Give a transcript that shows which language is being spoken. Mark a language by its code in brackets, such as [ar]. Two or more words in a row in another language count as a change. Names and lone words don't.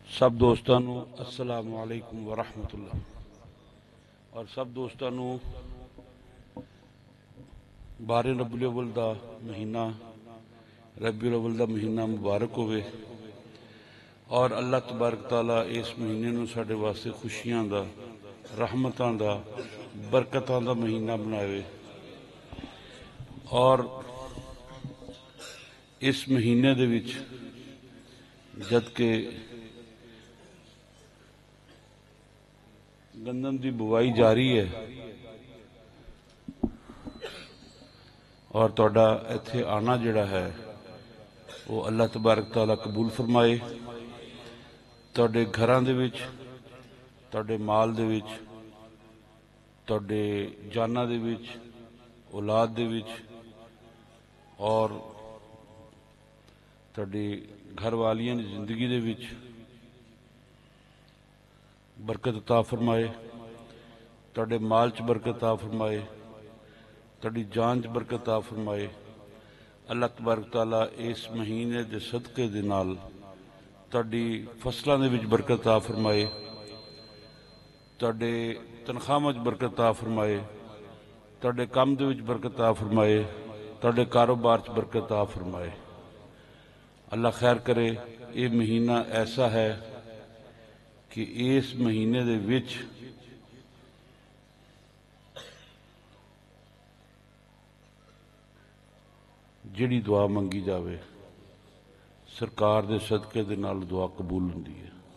[pa] سب دوستانو [ar] السلام علیکم ورحمۃ اللہ [pa] اور سب دوستانو بارہ ربیع الاول دا مہینہ ربیع الاول دا مہینہ مبارک ہوئے اور [ar] اللہ تبارک تعالیٰ [pa] اس مہینے نو ساڈے واسطے خوشیاں دا رحمتاں دا برکتاں دا مہینہ بنائے اور اس مہینے دے وچ جد کہ گندم دی بوائی جاری ہے اور تہاڈا ایتھے آنا جڑا ہے وہ [ar] اللہ تبارک تعالیٰ [pa] قبول فرمائے تہاڈے گھراں دے وچ تہاڈے مال دے وچ تہاڈے جاناں دے وچ اولاد دے وچ اور تہاڈی گھر والیاں دی زندگی دے وچ برکت عطا فرمائے تہاڈے مال چ برکت عطا فرمائے تہاڈی جان چ برکت عطا فرمائے [ar] اللہ تبارک تعالیٰ [pa] اس مہینے دے صدقے دے نال تہاڈی فصلاں دے وچ برکت عطا فرمائے تہاڈے تنخواہاں وچ برکت عطا فرمائے تہاڈے کم دے وچ برکت عطا فرمائے تہاڈے کاروبار چ برکت عطا فرمائے اللہ خیر کرے یہ مہینہ ایسا ہے کہ اس مہینے دے وچ جڑی دعا منگی جاوے سرکار دے صدقے دے نال دعا قبول ہوندی ہے